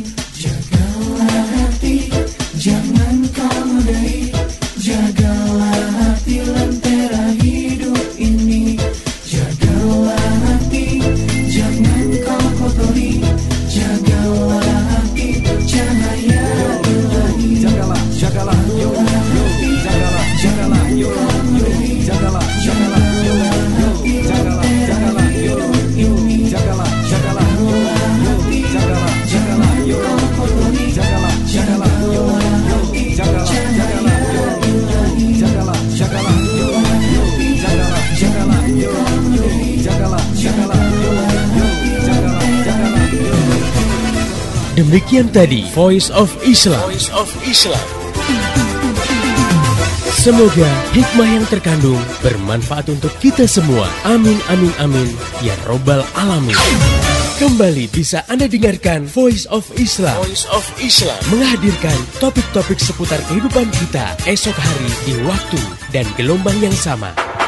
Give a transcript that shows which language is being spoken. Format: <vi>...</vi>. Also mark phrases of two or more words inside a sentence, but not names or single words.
<id>Jagalah hati, jangan kau nodai. Jagalah hati, lentera hidup ini. Jagalah hati, jangan kau kotori. Jagalah hati, cahaya ilahi. Jagalah, jagalah, yo, jagalah, jagalah, yo, jagalah, jagalah, yo, jagalah, jagalah, yo, jagalah, jagalah, yo, jagalah, jagalah, yo, jagalah, jagalah, yo, jagalah, jagalah, yo, jagalah, jagalah, yo, jagalah, jagalah, yo, jagalah, jagalah, yo, jagalah, jagalah, yo. Demikian tadi Voice of Islam. Semoga hikmah yang terkandung bermanfaat untuk kita semua. Amin, amin, amin.</id> <ar>يا رب العالمين.</ar> <id>Kembali bisa Anda dengarkan Voice of Islam. Voice of Islam menghadirkan topik-topik seputar kehidupan kita esok hari di waktu dan gelombang yang sama.</id>